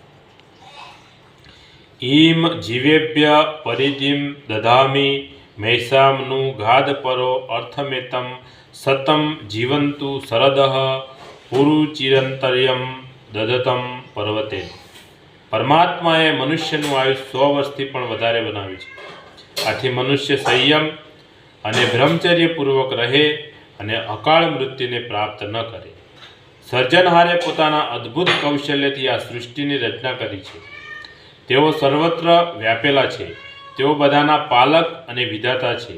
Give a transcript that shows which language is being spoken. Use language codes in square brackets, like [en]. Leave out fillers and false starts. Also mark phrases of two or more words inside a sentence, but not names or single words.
[sa] ईम जीवेभ्य परिधिं दधामि मैसामनु गाधपरो अर्थमेतं सतं जीवन्तु शरदः पुरुचिरंतर्यं दधतं पर्वते। [gu] પરમાત્માએ મનુષ્યનું આયુષ્ય 100 વર્ષથી પણ વધારે બનાવ્યું છે। આથી મનુષ્ય સંયમ અને બ્રહ્મચર્યપૂર્વક રહે અને અકાળ મૃત્યુને પ્રાપ્ત ન કરે। સર્જનહારે પોતાના અદ્ભુત કૌશલ્યથી આ સૃષ્ટિની રચના કરી છે। તેઓ સર્વત્ર વ્યાપેલા છે। તેઓ બધાના પાલક અને વિધાતા છે।